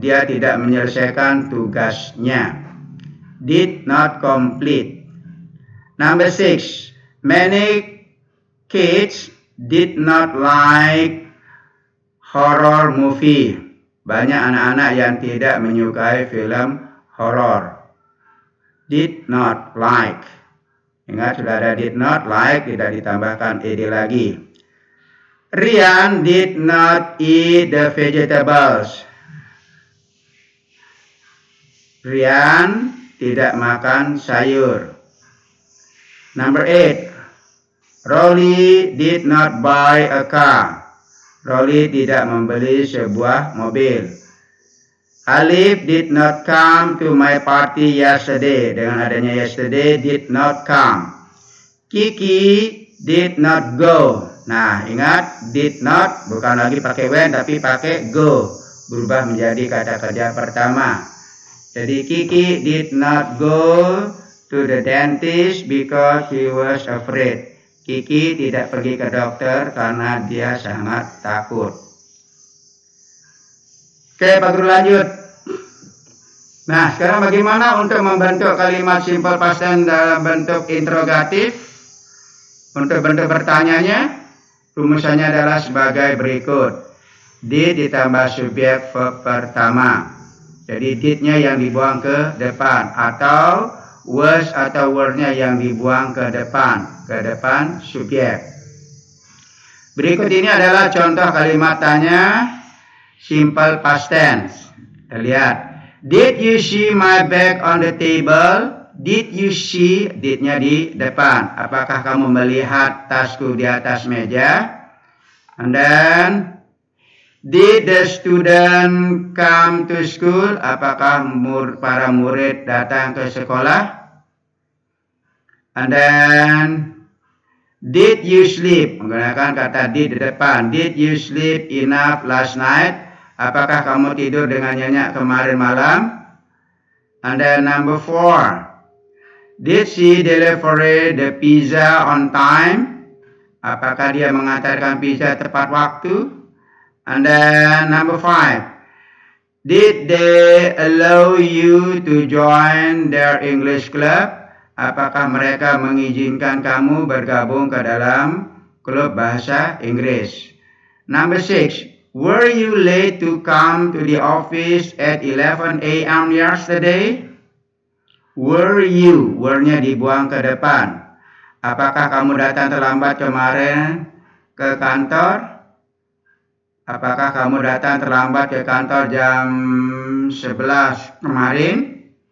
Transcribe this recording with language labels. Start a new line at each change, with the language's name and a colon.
Indonesian: Dia tidak menyelesaikan tugasnya.
English: Did not complete. Number 6. Many kids did not like horror movie.
Indonesian: Banyak anak-anak yang tidak menyukai film horor.
English: Did not like.
Indonesian: Ingat, sudah ada did not like, tidak ditambahkan ed lagi.
English: Rian did not eat the vegetables.
Indonesian: Rian tidak makan sayur.
English: Number 8. Rolly did not buy a car.
Indonesian: Rolly tidak membeli sebuah mobil.
English: Alif did not come to my party yesterday.
Indonesian: Dengan adanya yesterday, did not come.
English: Kiki did not go.
Indonesian: Nah, ingat, did not bukan lagi pakai when, tapi pakai go. Berubah menjadi kata kerja pertama. Jadi,
English: Kiki did not go to the dentist because he was afraid.
Indonesian: Kiki tidak pergi ke dokter karena dia sangat takut. Oke, Pak Guru lanjut. Nah, sekarang bagaimana untuk membentuk kalimat simple past tense dalam bentuk interrogatif? Untuk bentuk bertanyanya, rumusannya adalah sebagai berikut. Did ditambah subjek verb pertama. Jadi did-nya yang dibuang ke depan, atau was atau were-nya yang dibuang ke depan subjek. Berikut ini adalah contoh kalimat tanya simple past tense. Kita lihat.
English: Did you see my bag on the table? Did you see,
Indonesian: did-nya di depan. Apakah kamu melihat tasku di atas meja?
English: And then, did the student come to school?
Indonesian: Apakah para murid datang ke sekolah?
English: And then, did you sleep?
Indonesian: Menggunakan kata did di depan.
English: Did you sleep enough last night?
Indonesian: Apakah kamu tidur dengan nyenyak kemarin malam?
English: And then number 4. Did she deliver the pizza on time?
Indonesian: Apakah dia mengantarkan pizza tepat waktu?
English: And then number 5. Did they allow you to join their English club?
Indonesian: Apakah mereka mengizinkan kamu bergabung ke dalam klub bahasa Inggris?
English: Number 6. Were you late to come to the office at 11 a.m. yesterday? Were you?
Indonesian: Were-nya dibuang ke depan. Apakah kamu datang terlambat kemarin ke kantor? Apakah kamu datang terlambat ke kantor jam 11 kemarin?